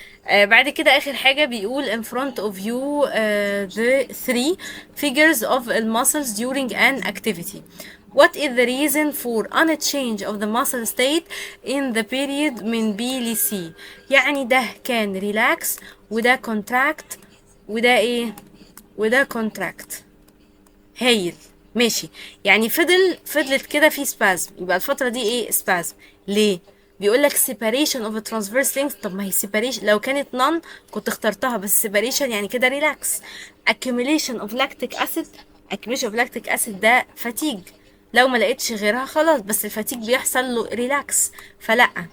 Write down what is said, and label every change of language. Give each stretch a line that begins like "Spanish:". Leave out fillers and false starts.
Arabic: بعد كده اخر حاجة بيقول
English: in front of you the three figures of the muscles during an activity. What is the reason for unchange of the muscle state in the period من B ل C؟
Arabic: يعني ده كان
English: relax، وده contract،
Arabic: وده ايه؟ وده
English: contract.
Arabic: هايل، ماشي. يعني فضلت كده في سبازم، يبقى الفترة دي ايه؟ سبازم. ليه؟ بيقول لك
English: separation of a transverse length.
Arabic: طب ما هي separation لو كانت none كنت اخترتها، بس separation يعني كده relax.
English: accumulation of lactic acid،
Arabic: accumulation of lactic acid ده fatigue، لو ما لقيتش غيرها خلاص، بس الفاتيج بيحصل له relax، فلا.